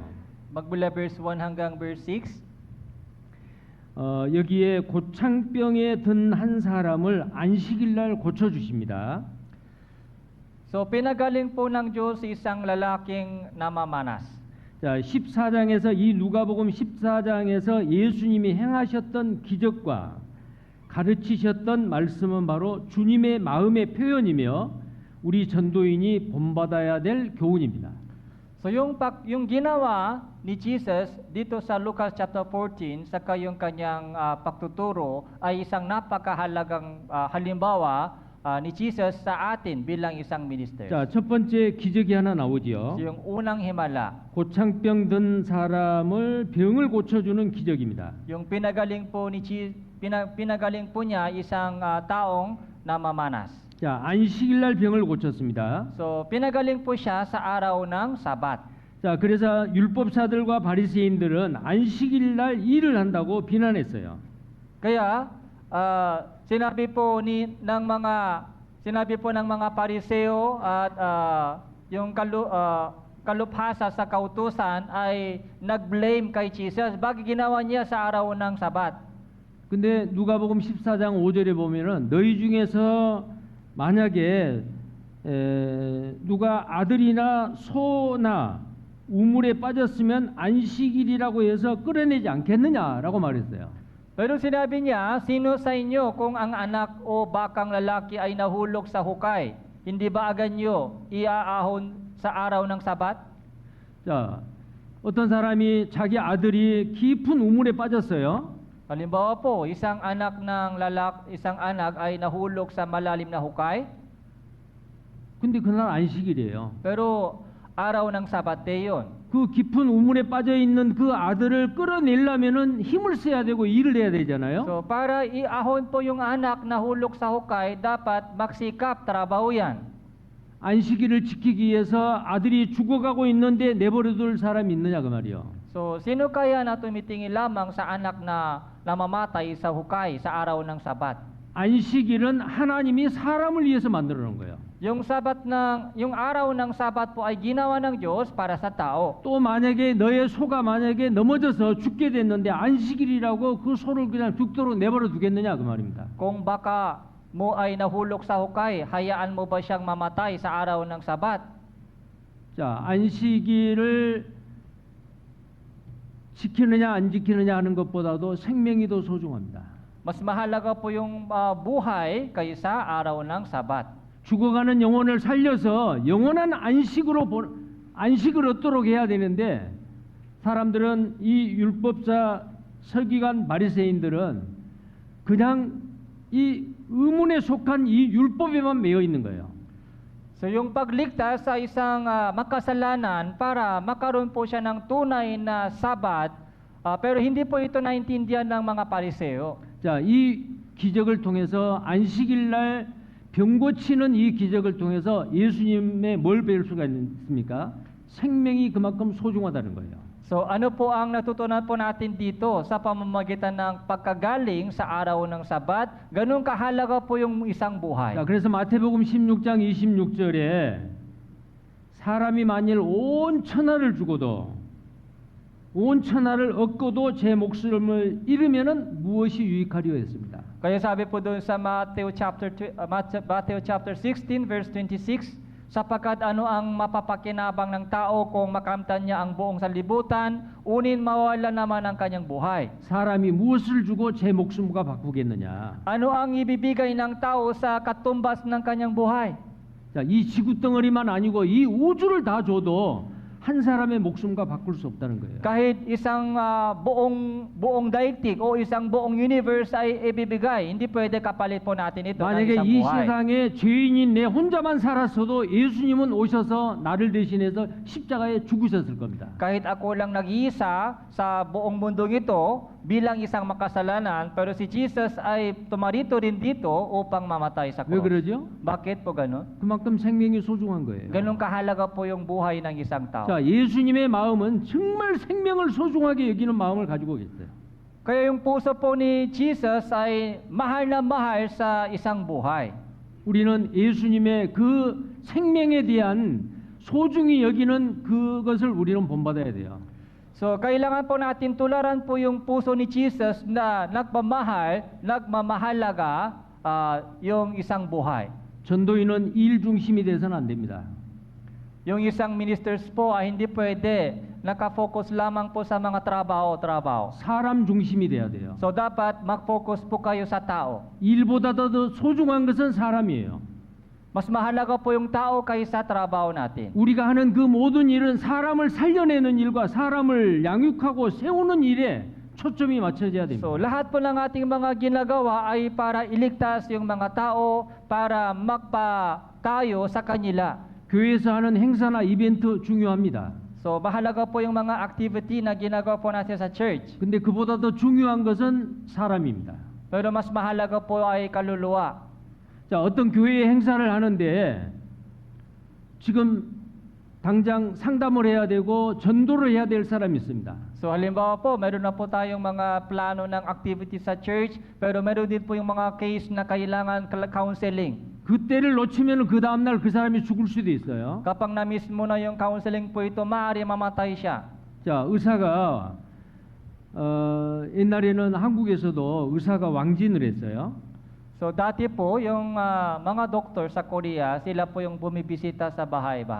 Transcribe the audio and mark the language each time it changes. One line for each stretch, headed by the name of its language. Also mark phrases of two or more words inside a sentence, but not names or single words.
Filipino: Magmula verse 1 hanggang verse 6.
Korean: 여기에 고창병에 든 한 사람을 안식일 날 고쳐 주십니다.
Filipino: So, pinagaling po ng Diyos si isang lalaking namamanas.
Korean: 자, 14장에서 이 누가복음 14장에서 예수님이 행하셨던 기적과 가르치셨던 말씀은 바로 주님의 마음의 표현이며 우리 전도인이 본받아야 될 교훈입니다.
Filipino: So yung ginawa ni Jesus dito sa Lucas chapter 14 saka yung kanyang pagtuturo ay isang napakahalagang halimbawa ni Jesus sa atin bilang isang minister.
Korean: 자, 첫 번째 기적이 하나 나오지요.
Filipino: So yung unang himala,
Korean: 고창병 든 사람을 병을 고쳐주는 기적입니다.
Filipino: yung pinagaling po niya isang taong namamanas.
Korean: 자, 안식일 날 병을 고쳤습니다.
Filipino: So pinagaling po siya sa araw ng Sabat.
Korean: 자, 그래서 율법사들과 바리새인들은 안식일 날 일을 한다고 비난했어요.
Filipino: Kaya sinabi po ng mga Pariseo at yung kaluphasa sa kautusan ay nag-blame kay Jesus. Bakit ginawa niya sa araw ng Sabat?
Korean: 근데 누가복음 14장 5절에 보면은 너희 중에서 만약에 누가 아들이나 소나 우물에 빠졌으면 안식일이라고 해서 끌어내지 않겠느냐라고 말했어요.
Filipino: Pero sinabi niya, sino sa inyo kung ang anak o bakang lalaki ay nahulog sa hukay, hindi ba agad niyo iaahon sa araw ng Sabat?
Korean: 자, 어떤 사람이 자기 아들이 깊은 우물에 빠졌어요.
Filipino: Halimbawa po, isang anak ay nahulog sa malalim na hukay,
Korean: 근데 그날 안식일이에요.
Filipino: pero araw ng Sabate yun.
Korean: 그 깊은 우물에 빠져 있는 그 아들을 끌어내려면은 힘을 써야 되고 일을 해야 되잖아요.
Filipino: So para iahon po yung anak na hulog sa hukay, dapat magsikap, trabaho yan.
Korean: 안식일을 지키기 위해서 아들이 죽어가고 있는데 내버려둘 사람이 있느냐 그 말이요.
Filipino: So sino kaya na tumitingin lamang sa anak na namamatay sa hukay sa araw ng Sabat?
Korean: 안식일은 하나님이 사람을 위해서 만들어 놓은 거예요.
Filipino: Yung araw ng Sabat po ay ginawa ng Diyos para sa tao.
Korean: 또 만약에 너의 소가 만약에 넘어져서 죽게 됐는데 안식일이라고 그 소를 그냥 죽도록 내버려 두겠느냐 그 말입니다.
Filipino: Kung baka mo ay nahulog sa hukay, hayaan mo ba siyang mamatay sa araw ng Sabat?
Korean: 자, 안식일을 지키느냐 안 지키느냐 하는 것보다도 생명이 더 소중합니다.
Filipino: Mas mahalaga po yung buhay kaysa araw ng Sabat.
Korean: 죽어가는 영혼을 살려서 영원한 안식을 얻도록 해야 되는데 사람들은 이 율법자 서기관 바리새인들은 그냥 이 의문에 속한 이 율법에만 매여 있는 거예요.
Filipino: So yung pagligtas sa isang makasalanan para makaroon po siya ng tunay na Sabat, pero hindi po ito naintindihan ng mga Pariseo.
Korean: 자, 이 기적을 통해서 안식일 날 병 고치는 이 기적을 통해서 예수님의 뭘 배울 수가 있습니까? 생명이 그만큼 소중하다는 거예요.
Filipino: So ano po ang natutunan po natin dito sa pamamagitan ng pagkagaling sa araw ng Sabat? Ganun kahalaga po yung isang buhay.
Korean: 자, 그래서 마태복음 16장 26절에 사람이 만일 온 천하를 주고도 온 천하를 얻고도 제 목숨을 잃으면은 무엇이 유익하리요 했습니다.
Filipino: Kaya sabi po doon sa Matthew chapter 16 verse 26, sapagkat ano ang mapapakinabang ng tao kung makamtan niya ang buong sanlibutan, unin mawala naman ang kanyang buhay.
Korean: 사람이 무엇을 주고 제 목숨과 바꾸겠느냐?
Filipino: Ano ang ibibigay ng tao sa katumbas ng kanyang buhay?
Korean: 자, 이 지구 덩어리만 아니고 이 우주를 다 줘도 한 사람의 목숨과 바꿀 수 없다는 거예요.
Filipino: Kahit isang buong daigdig o isang buong universe ay ibibigay, hindi pwede kapalit po natin ito ng
Korean: 만약에
Filipino: isang
Korean: 이
Filipino: buhay.
Korean: 세상에 죄인인 내 혼자만 살았어도 예수님은 오셔서 나를 대신해서 십자가에 죽으셨을 겁니다.
Filipino: Kahit ako lang nag-iisa sa buong mundong ito bilang isang makasalanan, pero si Jesus ay tumarito rin dito upang mamatay sa
Korean: 왜
Filipino: cross.
Korean: 그러죠?
Filipino: Bakit po ganun?
Korean: 그만큼 생명이 소중한 거예요.
Filipino: Ganun kahalaga po yung buhay ng isang tao.
Korean: 자, 예수님의 마음은 정말 생명을 소중하게 여기는 마음을 가지고 계세요.
Filipino: Kaya yung puso po ni Jesus ay mahal na mahal sa isang buhay.
Korean: 우리는 예수님의 그 생명에 대한 소중히 여기는 그것을 우리는 본받아야 돼요.
Filipino: So, kailangan po natin tularan po yung puso ni Jesus na nagmamahalaga yung isang buhay.
Korean: 전도인은 일 중심이 돼서는 안 됩니다.
Filipino: Yung isang ministers po ay hindi pwede nakafocus lamang po sa mga trabaho.
Korean: 사람 중심이 돼야 돼요.
Filipino: So, dapat mag-focus po kayo sa tao.
Korean: 일보다 더 소중한 것은 사람이에요.
Filipino: Mas mahalaga po yung tao kaysa trabaho natin.
Korean: 우리가 하는 그 모든 일은 사람을 살려내는 일과 사람을 양육하고 세우는 일에 초점이 맞춰져야 됩니다.
Filipino: So, lahat po ng ating mga ginagawa ay para iligtas yung mga tao, para magpatayo sa kanila.
Korean: 교회에서 하는 행사나 이벤트 중요합니다.
Filipino: So, mahalaga po yung mga activity na ginagawa po natin sa church.
Korean: 근데 그보다 더 중요한 것은 사람입니다.
Filipino: Pero mas mahalaga po ay kaluluwa.
Korean: 자, 어떤 교회에 행사를 하는데 지금 당장 상담을 해야 되고 전도를 해야 될 사람이 있습니다.
Filipino: So, halimbawa po, meron na po tayong mga plano ng activity sa church, pero meron din po yung mga case na kailangan counseling.
Korean: 그때를 놓치면 그 다음날 그 사람이 죽을 수도 있어요.
Filipino: Kapag na-miss mo na yung counseling po ito, maaari mamatay siya.
Korean: 자, 의사가 옛날에는 한국에서도 의사가 왕진을 했어요.
Filipino: So, dati po, yung mga doktor sa Korea, sila po yung bumibisita sa bahay-bahay.